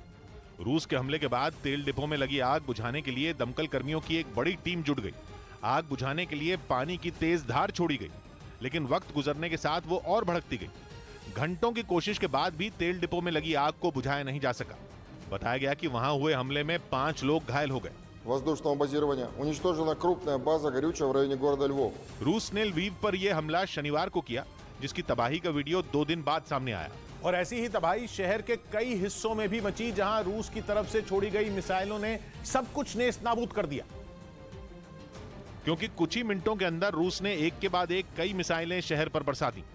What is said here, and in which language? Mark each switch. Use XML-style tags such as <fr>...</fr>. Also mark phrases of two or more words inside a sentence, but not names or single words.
<hi>रूस के हमले के बाद तेल डिपो में लगी आग बुझाने के लिए दमकल कर्मियों की एक बड़ी टीम जुट गई। आग बुझाने के लिए पानी की तेज धार छोड़ी गई, लेकिन वक्त गुजरने के साथ वो और भड़कती गई। घंटों की कोशिश के बाद भी तेल डिपो में लगी आग को बुझाया नहीं जा सका। बताया गया कि वहां हुए हमले में 5 लोग घायल हो गए।</hi> <ru>воздушного базирования уничтожена крупная база горючего в районе города Львов.</ru> <hi>रूस ने लवीव पर यह हमला शनिवार को किया, जिसकी तबाही का वीडियो 2 दिन बाद सामने आया। और ऐसी ही तबाही शहर के कई हिस्सों में भी मची, जहां रूस की तरफ से छोड़ी गई मिसाइलों ने सब कुछ नेस्त नाबूद कर दिया। क्योंकि कुछ ही मिनटों के अंदर रूस ने एक के बाद एक कई मिसाइलें शहर पर बरसा दी।</hi>